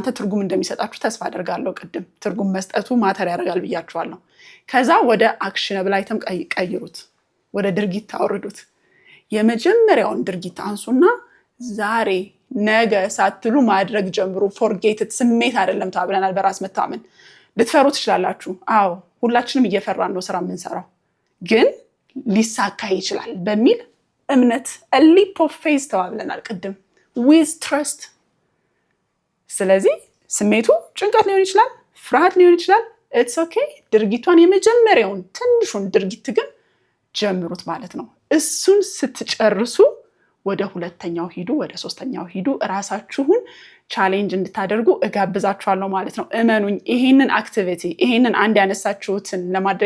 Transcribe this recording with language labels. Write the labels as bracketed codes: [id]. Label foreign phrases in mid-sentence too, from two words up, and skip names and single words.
[am] ትርጉም እንደሚሰጣችሁ ተስፋ አደርጋለሁ። ቅድም ትርጉም መስጠቱ ማተር ያደርጋል ብያችኋለሁ። ከዛ ወደ [en] actionable item [am] ቀይሩት። ወደ ድርጊት ታወርዱት። የመጀመሪያውን ድርጊት አንሱና ዛሬ ነገ ሳትሉ ማድረግ ጀምሩ። ፎርጌት ስሜት አይደለም ተብለናል። በራስ መታመን ልትፈሩ ትችላላችሁ። አዎ ሁላችንም እየፈራን ነው ስራ የምንሰራው፣ ግን ሊሳካ ይችላል በሚል እምነት [en] leap of faith [am] ተባብለናል ቅድም [en] with trust። [am] ስለዚህ ስሜቱ ጭንቀት ሊሆን ይችላል፣ ፍርሃት ሊሆን ይችላል። [en] it's okay። [am] ድርጊቷን የመጀመሪያውን ትንሹን ድርጊት ግን ጀምሩት ማለት ነው። እሱን ስትጨርሱ ወደ ሁለተኛው ሂዱ፣ ወደ ሶስተኛው ሂዱ። ራሳችሁን ቻሌንጅ እንድታደርጉ እጋብዛችኋለሁ ማለት ነው። እመኑኝ፣ ይሄንን አክቲቪቲ ይሄንን አንድ ያነሳችሁትን ለማድረግ